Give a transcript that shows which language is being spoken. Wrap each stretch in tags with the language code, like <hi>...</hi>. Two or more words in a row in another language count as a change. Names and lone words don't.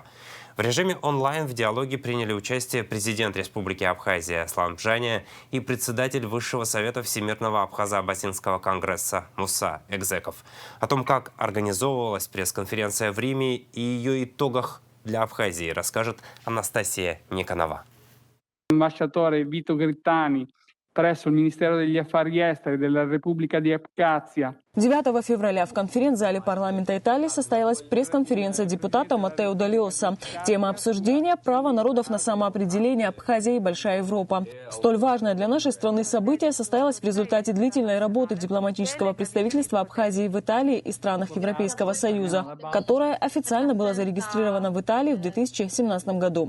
<ru>В режиме онлайн в диалоге приняли участие президент Республики Абхазия Аслан Бжаня и председатель Высшего совета Всемирного Абхазо-Абасинского конгресса Муса Экзеков. О том, как организовывалась пресс-конференция в Риме и ее итогах для Абхазии, расскажет Анастасия Никонова.</ru> <it>Ambasciatore Vito Grittani presso il Ministero degli Affari Esteri della Repubblica di Abkhazia.</it> <ru>9 февраля в конференц-зале парламента Италии состоялась пресс-конференция депутата Маттео Д'Альоссо. Тема обсуждения – право народов на самоопределение Абхазия и Большая Европа. Столь важное для нашей страны событие состоялось в результате длительной работы дипломатического представительства Абхазии в Италии и странах Европейского Союза, которое официально было зарегистрировано в Италии в 2017 году.</ru>